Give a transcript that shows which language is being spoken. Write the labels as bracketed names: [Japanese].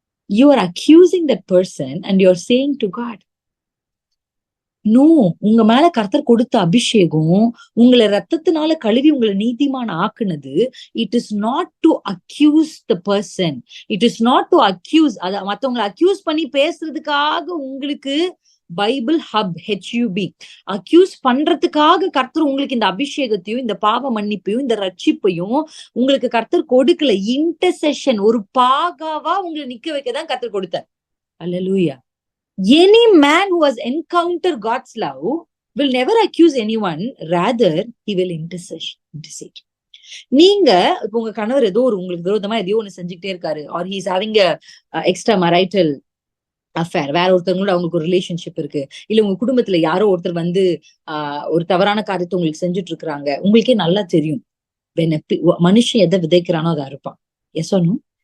[English] You are accusing that person and you are saying to God, no, [Tamil] உங்க மேல கர்த்தர் கொடுத்த அபிஷேகம், உங்களை ரத்தத்தினால கழுவி உங்களை நீதிமான ஆக்குனது, [English] it is not to accuse [Tamil] the person, it is not to accuse, அத மத்தவங்களை அக்யூஸ் பண்ணி பேசுறதுக்காக உங்களுக்கு பைபிள் ஹப் HUB அக்யூஸ் பண்றதுக்காக கர்த்தர் உங்களுக்கு இந்த அபிஷேகத்தையும் இந்த பாவ மன்னிப்பையும் இந்த ரட்சிப்பையும் உங்களுக்கு கர்த்தர் கொடுக்கல. இன்டர்செஷன் ஒரு பாகாவா உங்களை நிக்க வைக்கதான் கர்த்தர் கொடுத்தார். அல்லேலூயா. [English] Any man who has encountered God's love will never accuse anyone, rather he will intercede. [Tamil] நீங்க இப்ப உங்க கணவர் ஏதோ ஒரு உங்களுக்கு விரோதமா எதையோ ஒண்ணு செஞ்சுக்கிட்டே இருக்காரு, [English] or he is having a extra marital affair, [Tamil] வேற ஒருத்தவங்களோட அவங்களுக்கு ஒரு ரிலேஷன்ஷிப் இருக்கு, இல்ல உங்க குடும்பத்துல யாரோ ஒருத்தர் வந்து ஒரு தவறான காரியத்தை உங்களுக்கு செஞ்சுட்டு இருக்கிறாங்க. உங்களுக்கே நல்லா தெரியும் மனுஷன் எதை விதைக்கிறானோ அதை அறுப்பான். [English] Yes or no?